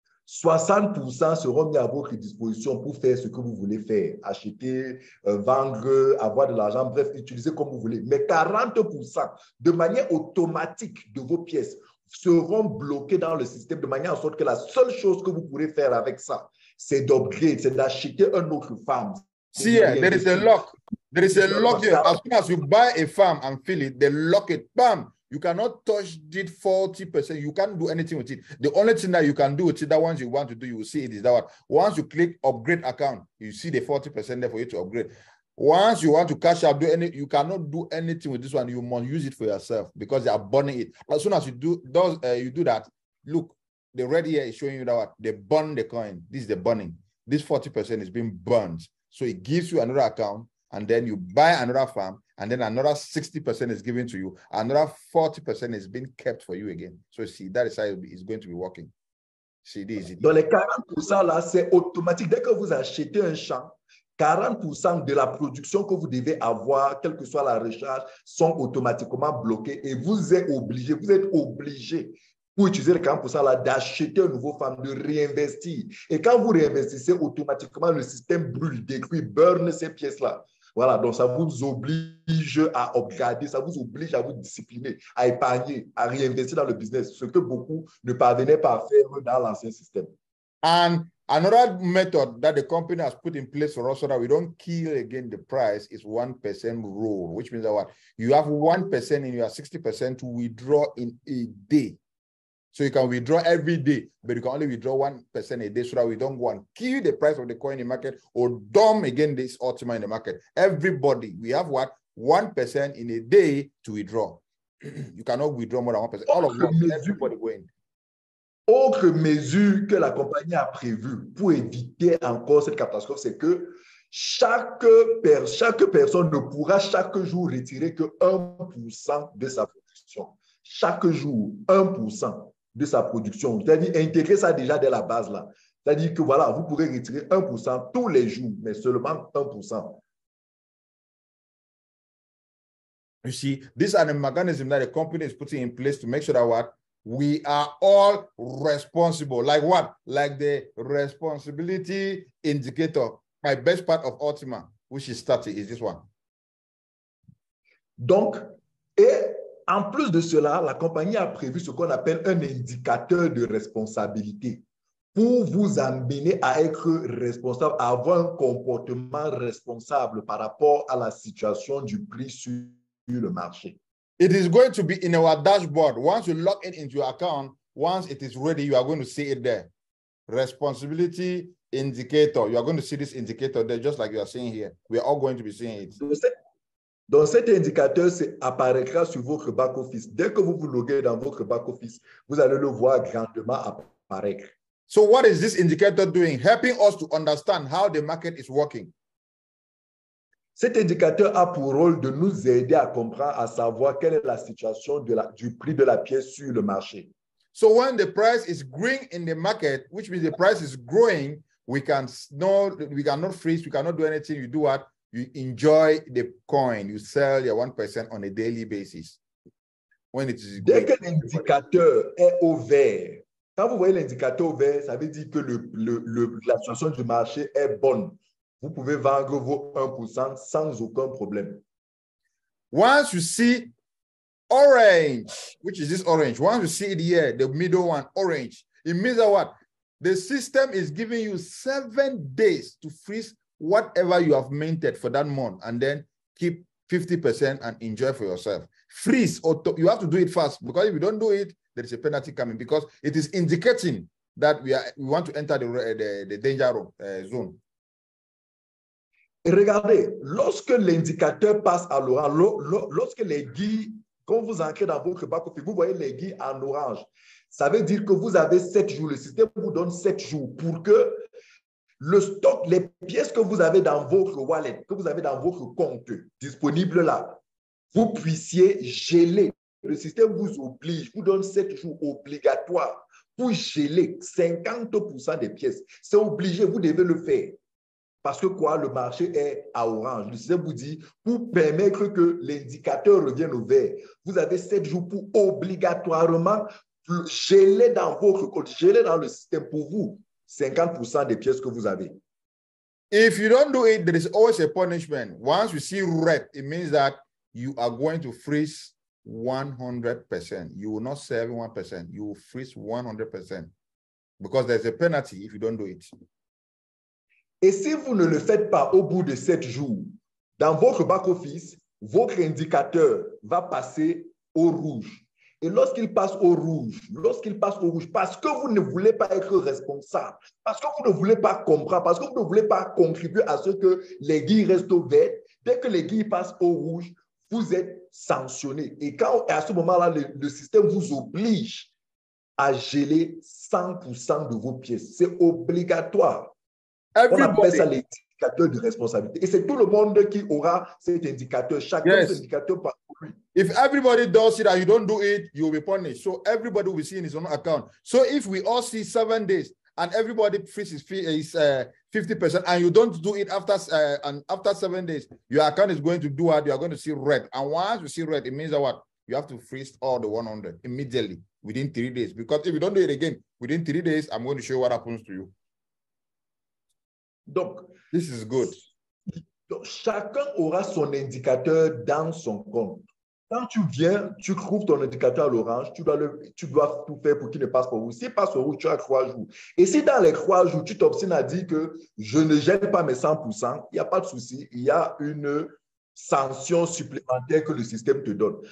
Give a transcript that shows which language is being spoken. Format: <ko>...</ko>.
<fr>60% seront mis à votre disposition pour faire ce que vous voulez faire, acheter, vendre, avoir de l'argent, bref, utiliser comme vous voulez. Mais 40% de manière automatique de vos pièces seront bloquées dans le système de manière à sorte que la seule chose que vous pourrez faire avec ça, c'est d'upgrade, c'est d'acheter un autre farm,</fr> <en>See, there is a lock. There is a lock here. As soon as you buy a farm and fill it, they lock it. Bam! You cannot touch it 40%. You can't do anything with it. The only thing that you can do with it, that once you want to do, you will see it is that one. Once you click upgrade account, you see the 40% there for you to upgrade. Once you want to cash out, you cannot do anything with this one. You must use it for yourself because they are burning it. As soon as you do that, look, the red here is showing you that what they burn the coin. This is the burning. This 40% is being burned. So it gives you another account, and then you buy another farm, and then another 60% is given to you. Another 40% is being kept for you again. So see, that is how it's going to be working. See, this is</en> <fr>Dans les 40% là, c'est automatique. Dès que vous achetez un champ, 40% de la production que vous devez avoir, quelle que soit la recharge, sont automatiquement bloqués et vous êtes obligé pour utiliser les 40% là, d'acheter un nouveau farm, de réinvestir. Et quand vous réinvestissez, automatiquement, le système brûle, détruit, burn ces pièces-là. Voilà, donc ça vous oblige à upgrader, ça vous oblige à vous discipliner, à épargner, à réinvestir dans le business, ce que beaucoup ne parvenaient pas à faire dans l'ancien système.</fr> <en>And another method that the company has put in place for us so that we don't kill again the price is 1% rule, which means that what? You have 1% in your 60% to withdraw in a day. So you can withdraw every day, but you can only withdraw 1% a day so that we don't go and kill the price of the coin in the market or dump again this ultima in the market. Everybody, we have what? 1% in a day to withdraw. You cannot withdraw more than 1%. All of us, everybody going.</en> <fr>Autre mesure que la compagnie a prévue pour éviter encore cette catastrophe, c'est que chaque personne ne pourra chaque jour retirer que 1% de sa production. Chaque jour, 1% de sa production. C'est-à-dire intégrer ça déjà dès la base là. C'est-à-dire que voilà, vous pourrez retirer 1% tous les jours, mais seulement 1%.</fr> <en>You see, these are the mechanisms that the company is putting in place to make sure that what? We are all responsible. Like what? Like the responsibility indicator. My best part of Ultima, which is starting, is this one.</en> <fr>Donc, et en plus de cela, la compagnie a prévu ce qu'on appelle un indicateur de responsabilité pour vous amener à être responsable, à avoir un comportement responsable par rapport à la situation du prix sur le marché.</fr> <en>It is going to be in our dashboard. Once you log in into your account, once it is ready, you are going to see it there. Responsibility indicator. You are going to see this indicator there, just like you are seeing here. We are all going to be seeing it.</en> <fr>Donc, cet indicateur apparaîtra sur votre back-office. Dès que vous vous loguez dans votre back-office, vous allez le voir grandement apparaître.</fr> <en>So what is this indicator doing? Helping us to understand how the market is working.</en> <fr>Cet indicateur a pour rôle de nous aider à comprendre, à savoir quelle est la situation du prix de la pièce sur le marché.</fr> <en>So when the price is growing in the market, which means the price is growing, we cannot freeze, we cannot do anything. You do what? You enjoy the coin. You sell your 1% on a daily basis. When it is</en> <fr>Dès que l'indicateur est au vert, quand vous voyez l'indicateur au vert, ça veut dire que la situation du marché est bonne. Vous pouvez vendre vos 1% sans aucun problème.</fr> <en>Once you see orange, which is this orange, once you see it here, the middle one, orange, it means that what? The system is giving you 7 days to freeze whatever you have minted for that month and then keep 50% and enjoy for yourself. Freeze, you have to do it fast because if you don't do it, there is a penalty coming because it is indicating that we want to enter the danger zone.</en> <fr>Et regardez, lorsque l'indicateur passe à l'orange, lorsque les guilles, quand vous entrez dans votre back-office, vous voyez les guilles en orange, ça veut dire que vous avez 7 jours. Le système vous donne 7 jours pour que le stock, les pièces que vous avez dans votre wallet, que vous avez dans votre compte disponible là, vous puissiez geler. Le système vous oblige, vous donne 7 jours obligatoires pour geler 50% des pièces. C'est obligé, vous devez le faire. Parce que quoi, le marché est à orange. Le système vous dit, pour permettre que l'indicateur revienne au vert, vous avez 7 jours pour obligatoirement geler dans votre compte, geler dans le système pour vous 50% des pièces que vous avez.</fr> <en>If you don't do it, there is always a punishment. Once you see red, it means that you are going to freeze 100%. You will not sell 1%. You will freeze 100% because there's a penalty if you don't do it.</en> <fr>Et si vous ne le faites pas au bout de 7 jours, dans votre back-office, votre indicateur va passer au rouge. Et lorsqu'il passe au rouge, parce que vous ne voulez pas être responsable, parce que vous ne voulez pas comprendre, parce que vous ne voulez pas contribuer à ce que les guilles restent au vert, dès que les guilles passent au rouge, vous êtes sanctionné. Et à ce moment-là, le système vous oblige à geler 100% de vos pièces. C'est obligatoire. On appelle ça l'indicateur de responsabilité. Et c'est tout le monde qui aura cet indicateur. Chacun cet indicateur par lui.</fr> <en>If everybody does it and you don't do it, you'll be punished. So everybody will see in his own account. So if we all see 7 days and everybody freezes 50% and you don't do it after 7 days, your account is going to do what? You are going to see red. And once you see red, it means that what? You have to freeze all the 100 immediately within 3 days. Because if you don't do it again within 3 days, I'm going to show you what happens to you.</en> <fr>Donc,</fr> <en>this is good.</en> <fr>Donc, chacun aura son indicateur dans son compte. Quand tu viens, tu trouves ton indicateur à l'orange, tu dois tout faire pour qu'il ne passe pas au rouge. S'il passe au rouge, tu as 3 jours. Et si dans les 3 jours, tu t'obstines à dire que je ne gèle pas mes 100%, il n'y a pas de souci, il y a une sanction supplémentaire que le système te donne.</fr>